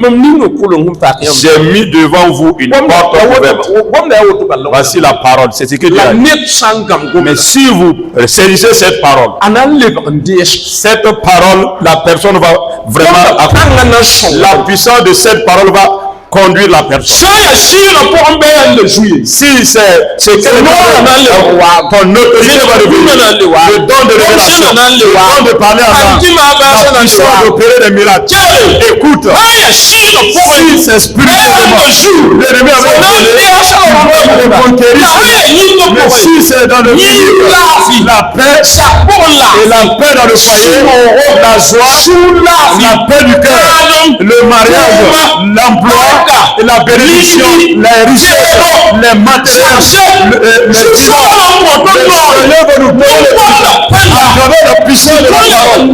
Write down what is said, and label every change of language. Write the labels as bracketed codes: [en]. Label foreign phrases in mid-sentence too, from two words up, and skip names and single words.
[fr] J'ai mis devant vous une porte ouverte. Voici la parole, c'est ce que Dieu a dit. Mais si vous saisissez cette parole, la personne va vraiment, la puissance de cette parole va conduire la personne. Sɛ yɛ si na pɔgɔ bɛ yɛ le zu ye. Si c'est que ton autorité va devenir le don de révélation, le don de parler à l'âme, la puissance d'opérer des miracles. Écoute, si c'est spirituellement, l'ennemi a donné, conquérir, mais si c'est dans le milieu, la paix et la paix dans le foyer, la joie, la paix du cœur, le mariage, l'emploi, et la bénédiction, les richesses, les matériels, les finances, va nous donner à travers la puissance de la parole.